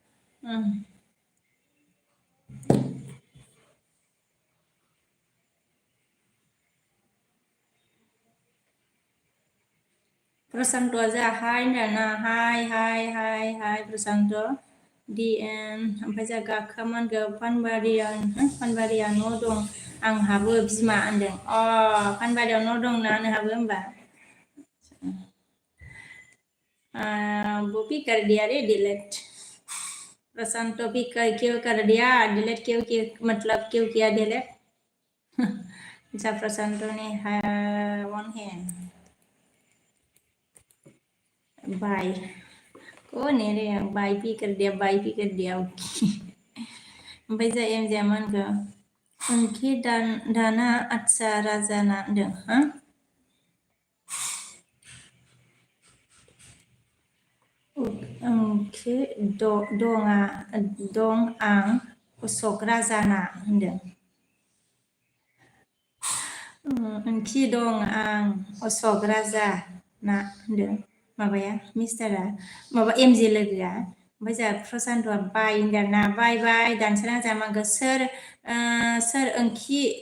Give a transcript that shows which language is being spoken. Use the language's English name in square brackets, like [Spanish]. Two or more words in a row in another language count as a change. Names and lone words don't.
[Bodo] प्रशान्तआ जोंहा हाय होनदों हाय प्रशान्त DN ओमफ्राय जोंहा गाखोआ मा होनगो पानबारिया न' दं आंहाबो बिमा होनदों पानबारियाव न' दं ना नोंहाबो होमबा [Hindi] वो भी कर दिया रे डिलीट प्रशांत भी क्यों कर दिया डिलीट क्यों मतलब क्यों किया डिलीट अच्छा प्रशांत ने वन है बाय कौन है रे बाय भी कर दिया ओके [Bodo] ओमफ्राय जोंहा MJ आ मा होनखो उनखि दाना आच्छा राजाना होनदों ओंख्रि दं आं अशक राजाना होनदों ओंख्रि दं आं अशक राजा ना होनदों माबाया मिस्टारा माबा एमजे लोगोआ ओमफ्राय जोंहा प्रसान्तआ बाय होनदों ना बाय दानसोरां जोंहा मागो सोर ओंख्रि